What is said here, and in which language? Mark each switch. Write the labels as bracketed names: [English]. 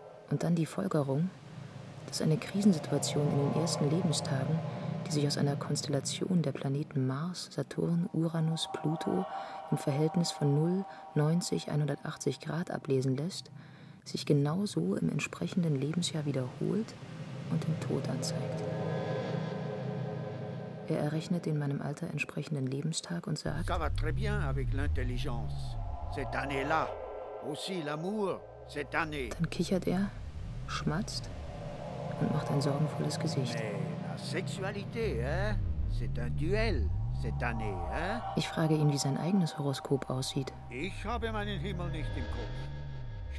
[German] Und dann die Folgerung, dass eine Krisensituation in den ersten Lebenstagen, die sich aus einer Konstellation der Planeten Mars, Saturn, Uranus, Pluto im Verhältnis von 0, 90, 180 Grad ablesen lässt, sich genauso im entsprechenden Lebensjahr wiederholt und den Tod anzeigt. Er errechnet den meinem Alter entsprechenden Lebenstag und sagt: [French] Ça va très bien avec l'intelligence. Cette année-là, aussi l'amour, cette année. [German] Dann kichert er, schmatzt und macht ein sorgenvolles Gesicht. [French] Mais la sexualité, hein? C'est un duel, cette année, hein? [German] Ich frage ihn, wie sein eigenes Horoskop aussieht. Ich habe meinen Himmel nicht im Kopf.